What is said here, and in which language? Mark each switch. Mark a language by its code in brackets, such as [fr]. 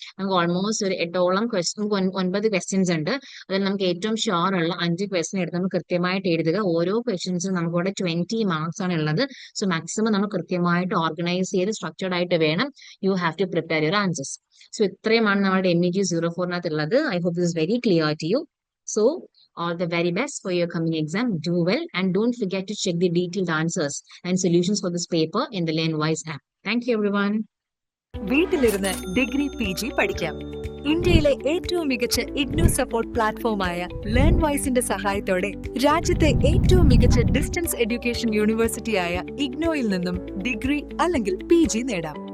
[ml] നമുക്ക് ഓൾമോസ്റ്റ് ഒരു 8ഓളം question, 9 questions ഉണ്ട്. അതിൽ നമുക്ക് ഏറ്റവും ഷുവർ ഉള്ള 5 ക്വസ്റ്റ്യൻ എടുത്ത് നമ്മൾ കൃത്യമായിട്ട് എഴുതുക. ഓരോ ക്വസ്റ്റ്യൻസും നമുക്ക് ഇവിടെ 20 മാർക്സ് ആണ് ഉള്ളത്. സോ മാക്സിമം നമ്മൾ കൃത്യമായിട്ട് ഓർഗനൈസ് ചെയ്ത് സ്ട്രക്ചർഡ് ആയിട്ട് വേണം [en] You have to prepare your answers. [ml] So ഇത്രയുമാണ് നമ്മുടെ MEG04 ഉള്ളത്. [en] I hope this very clear to you. So all the very best for your coming exam. Do well and don't forget to check the detailed answers and solutions for this paper in the LearnWise app. Thank you everyone. [ml] വീട്ടിലിരുന്ന് degree PG പഠിക്കാം. ഇന്ത്യയിലെ ഏറ്റവും മികച്ച IGNOU support പ്ലാറ്റ്ഫോമായ ലേൺവൈസിന്റെ സഹായത്തോടെ രാജ്യത്തെ ഏറ്റവും മികച്ച distance education യൂണിവേഴ്സിറ്റിയായ ഇഗ്നോയിൽ നിന്നും ഡിഗ്രി അല്ലെങ്കിൽ PG നേടാം.